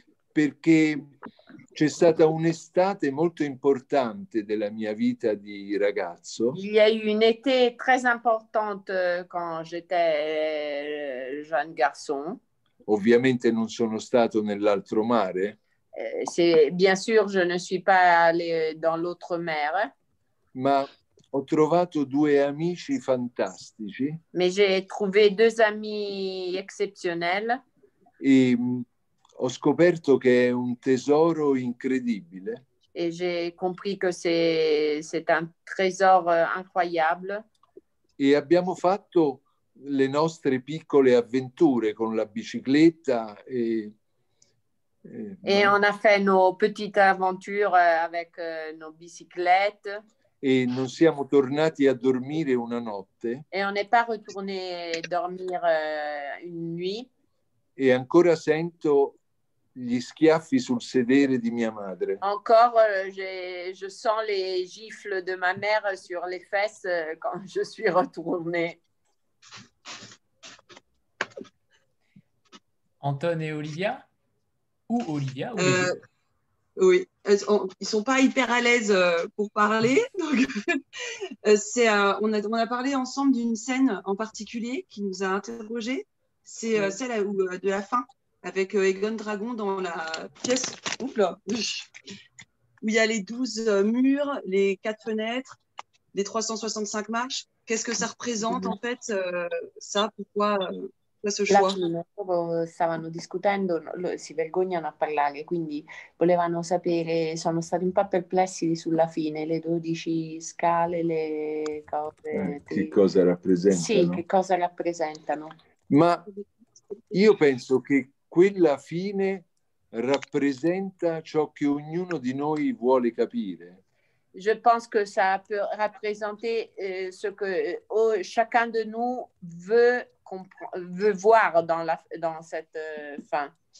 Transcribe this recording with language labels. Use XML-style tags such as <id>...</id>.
<it>Perché c'è stata un'estate molto importante della mia vita di ragazzo.</it> <fr>Il y a eu une été très importante quand j'étais jeune garçon.</fr> <it>Ovviamente non sono stato nell'altro mare.</it> <fr>Bien sûr, je ne suis pas allée dans l'autre mer.</fr> <it>Ma ho trovato 2 amici fantastici.</it> <fr>Mais j'ai trouvé 2 amis exceptionnels.</fr> <it>E ho scoperto che è un tesoro incredibile.</it> <fr>Et j'ai compris que c'est un trésor incroyable.</fr> <it>E abbiamo fatto le nostre piccole avventure con la bicicletta</it> <fr>et on a fait nos petites aventures avec nos bicyclettes.</fr> <it>E non siamo tornati a dormire una notte.</it> <fr>Et on n'est pas retourné dormir une nuit.</fr> <it>E ancora sento gli schiaffi sul sedere di mia madre.</it> <fr>Encore, je sens les gifles de ma mère sur les fesses quand je suis retournée. Anton et Olivia? Ou Olivia? Ou oui, ils ne sont pas hyper à l'aise pour parler. Donc on a parlé ensemble d'une scène en particulier qui nous a interrogés. C'est celle de la fin, avec Egon Dragon dans la pièce où il y a les 12 murs, les 4 fenêtres, les 365 marches. Qu'est-ce que ça représente en fait, ça? Pourquoi ce choix?</fr> <it>Stavano discutendo, si vergognano a parlare, quindi volevano sapere, sono stati un po' perplessi sulla fine, le 12 scale, le cose. Che cosa rappresentano? Sì, che cosa rappresentano. Ma io penso che quella fine rappresenta ciò che ognuno di noi vuole capire.</it> <fr>Je pense que ça peut représenter ce que chacun de nous veut voir dans cette fin.</fr>